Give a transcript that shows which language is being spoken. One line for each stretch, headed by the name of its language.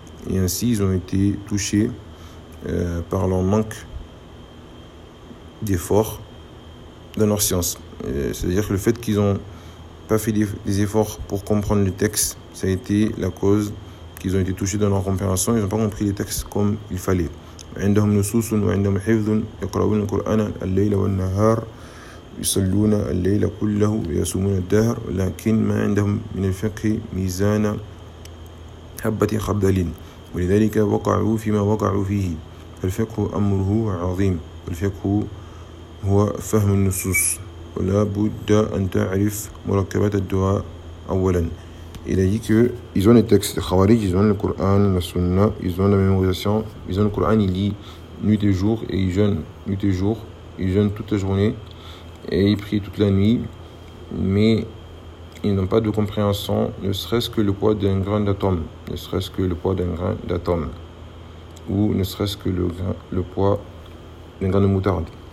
French: Et ainsi, ils ont été touchés par leur manque d'effort dans leur science. C'est-à-dire que le fait qu'ils n'ont pas fait des efforts pour comprendre les textes, ça a été la cause qu'ils ont été touchés dans leur compréhension. Ils n'ont pas compris les textes comme il fallait.
Arabic: عندهم نصوص وعندهم حفظ يقرؤون القرآن الليل والنهار يصلون الليل كله ويصومون الدهر لكن ما عندهم من الفقه ميزان حبة خردل ولذلك وقعوا فيما وقعوا فيه. الفقه أمره عظيم. الفقه هو فهم النصوص ولا بد أن تعرف مركبات الدعاء أولا.
French: Il a dit qu'ils ont les textes des Khawarij, ils ont le Coran, la Sunna, ils ont la mémorisation, ils ont le Coran, ils lisent nuit et jour, et ils jeûnent nuit et jour, ils jeûnent toute la journée, et ils prient toute la nuit, mais ils n'ont pas de compréhension, ne serait-ce que le poids d'un grain d'atome, ne serait-ce que le poids d'un grain d'atome, ou ne serait-ce que le poids d'un grain de moutarde.